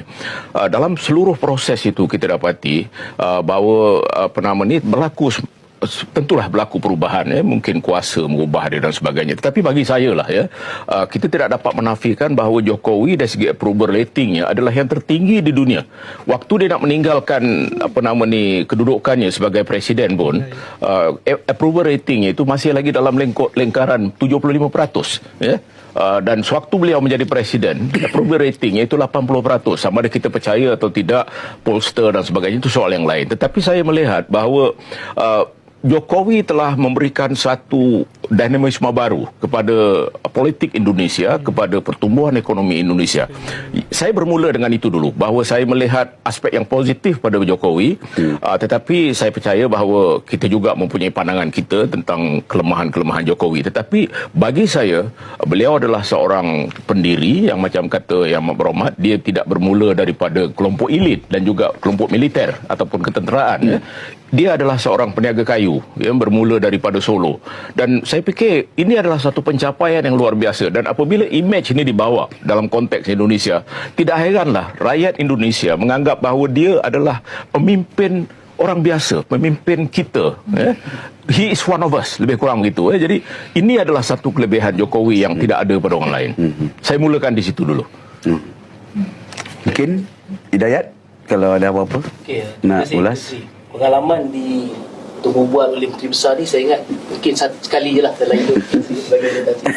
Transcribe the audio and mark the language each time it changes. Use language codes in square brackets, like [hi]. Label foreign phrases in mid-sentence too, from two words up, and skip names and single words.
[ms] Dalam seluruh proses itu kita dapati bahawa tentulah berlaku perubahan, mungkin kuasa mengubah dia dan sebagainya. Tetapi bagi saya lah kita tidak dapat menafikan bahawa Jokowi dari segi [en] approval ratingnya [ms] adalah yang tertinggi di dunia. Waktu dia nak meninggalkan kedudukannya sebagai presiden pun, [en] approval ratingnya [ms] itu masih lagi dalam lingkaran 75%, ya. Dan sewaktu beliau menjadi presiden, [en] approval ratingnya [ms] itu 80%. Sama ada kita percaya atau tidak, pollster dan sebagainya, itu soal yang lain. Tetapi saya melihat bahawa Jokowi telah memberikan satu dinamisme baru kepada politik Indonesia, kepada pertumbuhan ekonomi Indonesia. Saya bermula dengan itu dulu, bahawa saya melihat aspek yang positif pada Jokowi, tetapi saya percaya bahawa kita juga mempunyai pandangan kita tentang kelemahan-kelemahan Jokowi. Tetapi bagi saya, beliau adalah seorang pendiri yang macam kata Yang Amat Berhormat, dia tidak bermula daripada kelompok elit dan juga kelompok militer ataupun ketenteraan. Dia adalah seorang peniaga kayu yang bermula daripada Solo. Dan saya fikir ini adalah satu pencapaian yang luar biasa. Dan apabila imej ini dibawa dalam konteks Indonesia, tidak heranlah rakyat Indonesia menganggap bahawa dia adalah pemimpin orang biasa, pemimpin kita. [en] He is one of us, [ms] lebih kurang begitu. Jadi ini adalah satu kelebihan Jokowi yang tidak ada pada orang lain. Saya mulakan di situ dulu. Mungkin Hidayat, kalau ada apa-apa nak ulas. Pengalaman di Tubuh Buat oleh Menteri Besar ni, saya ingat mungkin sekali je lah dalam hidup sebagai Tan Sri.